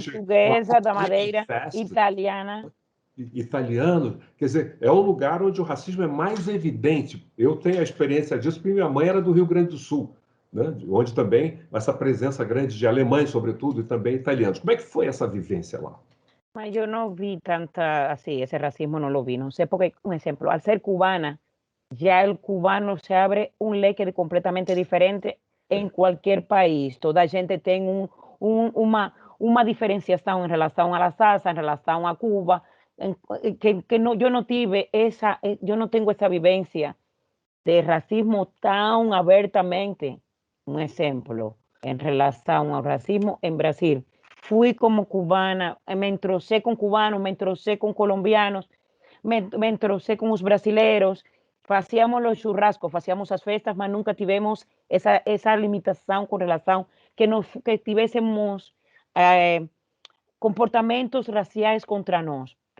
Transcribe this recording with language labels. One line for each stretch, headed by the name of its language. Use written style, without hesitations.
Portuguese: portuguesa da Madeira, Oktoberfest, italiana. italiano. Quer dizer, é um lugar onde o racismo é mais evidente. Eu tenho a experiência disso, porque minha mãe era do Rio Grande do Sul, né? Onde também essa presença grande de alemães, sobretudo, e também italianos. Como é que foi essa vivência lá?
Spanish: Mas yo no vi tanta, así, ese racismo no lo vi, no sé, porque, un ejemplo, al ser cubana, ya el cubano se abre un leque completamente diferente en cualquier país.
Portuguese: Toda a gente tem uma diferenciação em relação à salsa, em relação a Cuba,
Spanish: que no, yo no tive esa, yo no tengo esa vivencia de racismo tan abiertamente. Un ejemplo, en relación al racismo en Brasil. Fui como cubana, me entrocé con cubanos, me entrocé con colombianos, me entrocé con los brasileros, hacíamos los churrascos, hacíamos las fiestas,
Portuguese: mas nunca tivemos
Spanish: esa limitación con relación que tuviésemos comportamientos raciales contra nos.